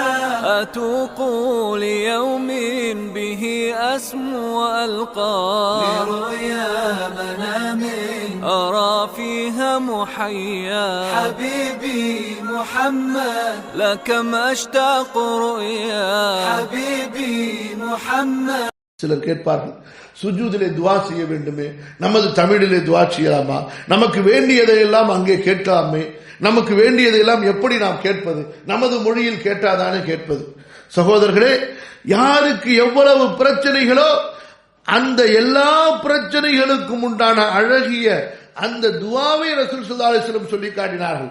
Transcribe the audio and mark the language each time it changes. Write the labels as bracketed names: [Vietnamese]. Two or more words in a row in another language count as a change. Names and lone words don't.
[Arabic] أتوق ليوم به أسمو وألقى لرؤيا منام أرى فيها محيا حبيبي محمد لكم أشتاق رؤيا حبيبي محمد [Tamil] சிலர் கேட்பார்கள், சுஜூதிலே துவா செய்ய வேண்டுமே, நமது தமிழிலே துவா செய்யலாமா, நமக்கு வேண்டியதையெல்லாம் அங்கே கேட்கலாமே, நமக்கு வேண்டியதையெல்லாம் எப்படி நாம் கேட்பது, நமது மொழியில் கேட்டாதானே கேட்பது. சகோதரர்களே, யாருக்கு எவ்வளவு பிரச்சனைகளோ அந்த எல்லா பிரச்சனைகளுக்கும் உண்டான அழகிய அந்த துவாவை [Arabic] رسول صلى الله عليه وسلم [Tamil] சொல்லி காட்டினார்கள்.